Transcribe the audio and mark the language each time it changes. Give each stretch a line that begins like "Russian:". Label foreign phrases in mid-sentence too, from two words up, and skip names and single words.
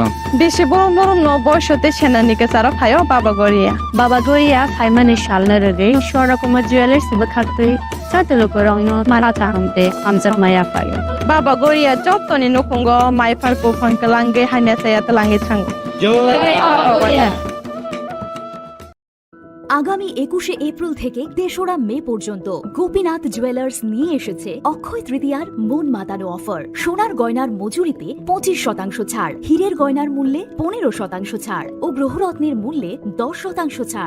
Kok Borok: बेसे बरम बरम न बयसते सेनानिके सारा फायो बाबा गोरिया फाइमानि शालना रगे शोरा कुमार ज्वेलर्स बखाते साते लुकुरंग माराता हमते हमजा माया फायो बाबा गोरिया जतनि नखंग माइफारको फनकलांगे हाइनासाया तलांगे थांग जय गोरिया।
Bangla: আগামী 21শে এপ্রিল থেকে 3রা মে পর্যন্ত গোপীনাথ জুয়েলার্স নিয়ে এসেছে অক্ষয় তৃতীয়ার মন মাতানো অফার। সোনার গয়নার মজুরিতে 25% ছাড়, হীরের গয়নার মূল্যে 15% ছাড় ও গ্রহরত্নের মূল্যে 10% ছাড়।